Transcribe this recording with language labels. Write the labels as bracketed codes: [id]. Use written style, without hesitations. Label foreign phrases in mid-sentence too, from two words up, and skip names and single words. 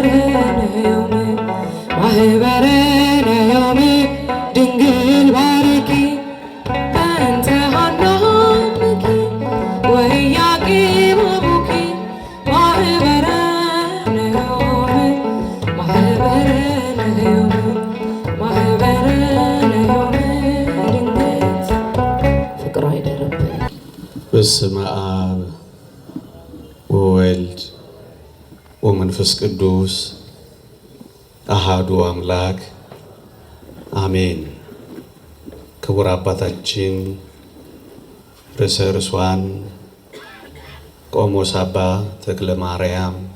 [gez] ነዮም ማህበረ ነዮም ድንግል ባርኪ በእንተ ሐናምኪ ወኢያቄም አቡኪ ማህበረ ነዮም ማህበረ ነዮም ማህበረ ነዮም ድንግል [am] ፍቅሯ አይደረብኝ። [gez] በስመ አብ ወወልድ ወመንፈስ ቅዱስ አሃዱ አምላክ አሜን። [am] ክቡር አባታችን ርዕሰ ርዕሳን ቆሞስ አባ ተክለ ማርያም